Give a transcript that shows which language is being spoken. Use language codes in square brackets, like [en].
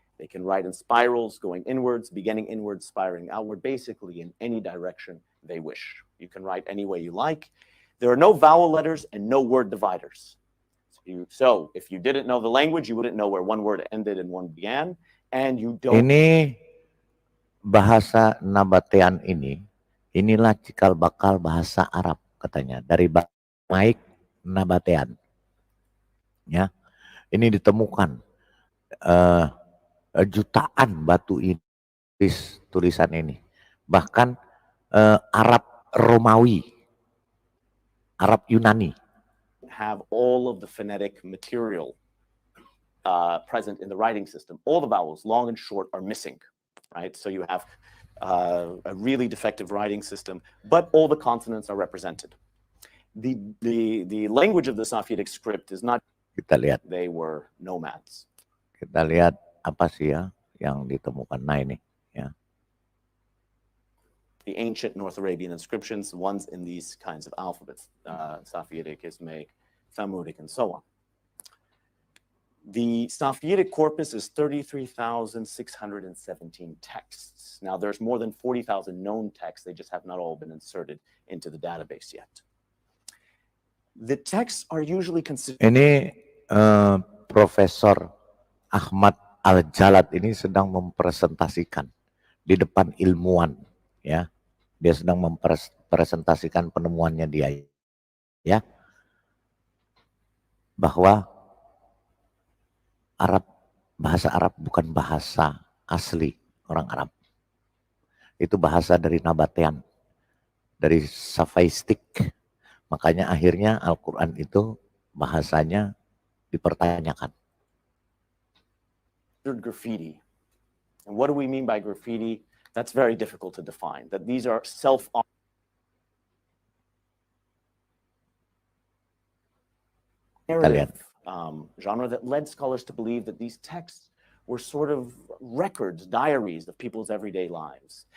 [en] They can write in spirals, going inwards, beginning inwards, spiraling outward, basically in any direction they wish. You can write any way you like. There are no vowel letters and no word dividers. So if you didn't know the language, you wouldn't know where one word ended and one began, and you don't. [id] Ini bahasa Nabatean inilah cikal bakal bahasa Arab katanya, dari Aramaik Nabatean. Ya, ini ditemukan jutaan batu tulisan ini. Bahkan Arab Romawi, Arab Yunani [en] have all of the phonetic material present in the writing system. All the vowels, long and short, are missing, right? So you have a really defective writing system, but all the consonants are represented. The language of the Safavidic script is not. [id] Kita lihat. [en] They were nomads. [id] Kita lihat apa sih ya yang ditemukan. Nah ini ya. [en] The ancient North Arabian inscriptions, ones in these kinds of alphabets, Safavidic, Ismaic, Thamudic, and so on. The Safavidic corpus is 33,617 texts. Now, there's more than 40,000 known texts. They just have not all been inserted into the database yet. The texts are usually considered. [id] Ini Profesor Ahmad Al-Jalad ini sedang mempresentasikan di depan ilmuwan, ya. Dia sedang mempresentasikan penemuannya dia, ya. Bahwa bahasa Arab bukan bahasa asli orang Arab. Itu bahasa dari Nabatean, dari Safaistik. Makanya akhirnya Al-Quran itu bahasanya dipertanyakan. [en] Graffiti. And what do we mean by graffiti? That's very difficult to define. That these are narrative genre that led scholars to believe that these texts were sort of records, diaries of people's everyday lives.